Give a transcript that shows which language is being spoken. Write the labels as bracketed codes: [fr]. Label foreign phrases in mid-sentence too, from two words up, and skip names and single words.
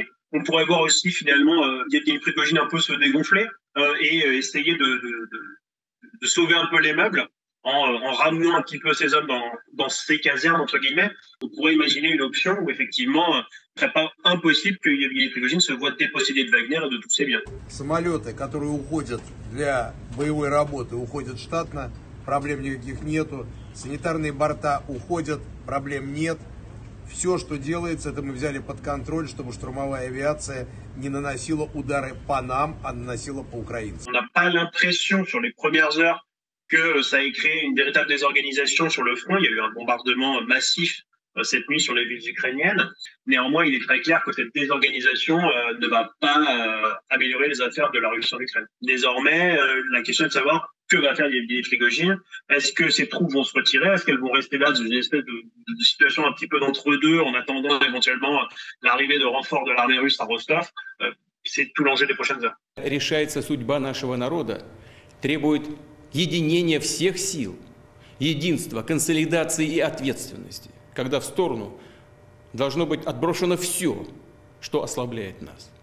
[fr] On pourrait voir aussi finalement Yevgeny Prigojine un peu se dégonfler et essayer de sauver un peu les meubles en ramenant un petit peu ces hommes dans ces casernes, entre guillemets. On pourrait imaginer une option où effectivement ce serait pas impossible que Yevgeny Prigojine se voit dépossédé de Wagner et de tous ses biens. [ru] Самолеты, которые уходят для боевой работы, уходят штатно, проблем никаких нету. Санитарные борта уходят, проблем нет. Все, что делается, это мы взяли под контроль, чтобы штурмовая авиация не наносила удары по нам, а наносила по украинцам. [fr] On n'a pas l'impression sur les premières heures que ça ait créé une véritable désorganisation sur le front. Il y a eu un bombardement massif cette nuit sur les villes ukrainiennes. Néanmoins, il est très clair que cette désorganisation ne va pas améliorer les affaires de la Russie en Ukraine. Désormais, la question est de savoir que va faire Yevgeny Prigojine. Est-ce que ces troupes vont se retirer? Est-ce qu'elles vont rester là dans une espèce de situation un petit peu d'entre-deux en attendant éventuellement l'arrivée de renforts de l'armée russe à Rostov? C'est tout l'enjeu des prochaines heures. [ru] Решается судьба нашего народа, требует единения всех сил, единства, консолидации и ответственности, когда в сторону должно быть отброшено все, что ослабляет нас.